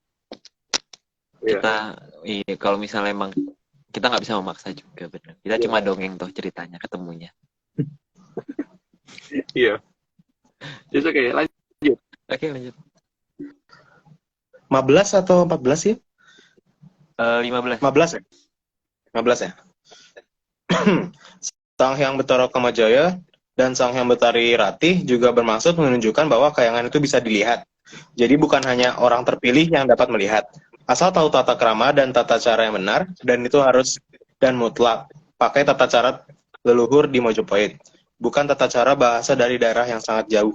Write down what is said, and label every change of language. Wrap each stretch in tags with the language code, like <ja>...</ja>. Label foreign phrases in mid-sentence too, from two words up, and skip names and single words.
<id>Kita kalau misalnya emang kita nggak bisa memaksa juga benar. Kita cuma dongeng toh ceritanya ketemunya. Iya. Just oke, lanjut. Oke, lanjut. 15 atau 14 sih? 15. 15 ya? 15 ya? Sang Hyang Betara Kamajaya dan Sang Hyang Betari Rati juga bermaksud menunjukkan bahwa kayangan itu bisa dilihat. Jadi bukan hanya orang terpilih yang dapat melihat. Asal tahu tata krama dan tata cara yang benar, dan itu harus dan mutlak. Pakai tata cara leluhur di Mojopahit. Bukan tata cara bahasa dari daerah yang sangat jauh.</id>